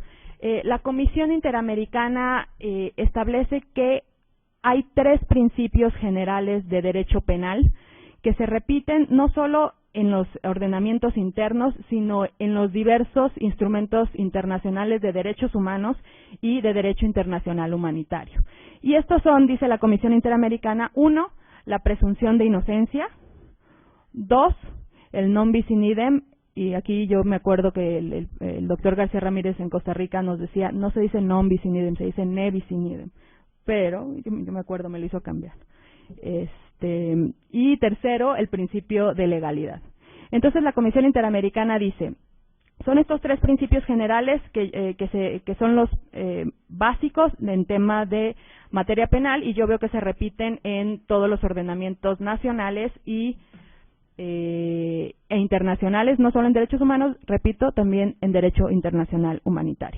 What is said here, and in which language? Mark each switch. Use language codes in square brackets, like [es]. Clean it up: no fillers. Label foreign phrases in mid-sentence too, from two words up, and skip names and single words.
[es] La Comisión Interamericana establece que hay 3 principios generales de derecho penal que se repiten no solo en los ordenamientos internos, sino en los diversos instrumentos internacionales de derechos humanos y de derecho internacional humanitario. Y estos son, dice la Comisión Interamericana, 1, la presunción de inocencia; 2, el [la] non bis in idem, [es] y aquí yo me acuerdo que el doctor García Ramírez en Costa Rica nos decía, no se dice [la] non bis in idem, [es] se dice [la] ne bis in idem, [es] pero yo me acuerdo, me lo hizo cambiar. Y tercero, el principio de legalidad. Entonces la Comisión Interamericana dice, son estos 3 principios generales que son los básicos en tema de materia penal, y yo veo que se repiten en todos los ordenamientos nacionales e internacionales, no solo en derechos humanos, repito, también en derecho internacional humanitario.